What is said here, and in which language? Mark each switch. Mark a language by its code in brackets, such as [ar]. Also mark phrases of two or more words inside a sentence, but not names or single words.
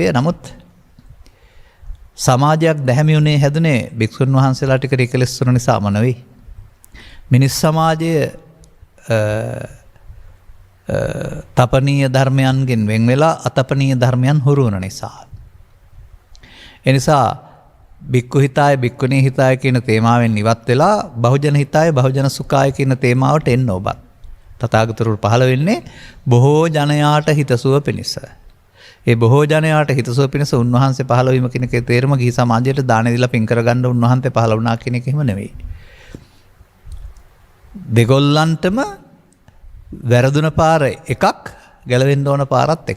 [si] නමුත් සමාජයක් දැහැමිුනේ හැදුනේ භික්ෂුන් වහන්සේලා ටික කෙලෙස් වන නිසාම නෙවෙයි. මිනිස් සමාජය තපනීය ධර්මයන්ගෙන් වෙන් වෙලා අතපනීය ධර්මයන් හුරු වන නිසා. එනිසා [pi] බික්කු හිතාය බික්කුණී හිතාය [si] කියන තේමාවෙන් ඉවත් වෙලා [pi] බහුජන හිතාය බහුජන සුඛාය [si] කියන තේමාවට එන්න ඔබත්. තථාගතවරු පහළ වෙන්නේ බොහෝ ජනයාට හිතසුව පිණිස. ඒ බොහෝ ජනයාට හිතසුව පිණිස උන්වහන්සේ පහළ වීම කියන එකේ තේරුම ගිහි සමාජයට දාන දීලා පින් කරගන්න උන්වහන්සේ පහළ වුණා කියන එක එහෙම නෙවෙයි. දෙගොල්ලන්ටම වැරදුන පාර එකක් ගැලවෙන්න ඕන පාරත් එකක්.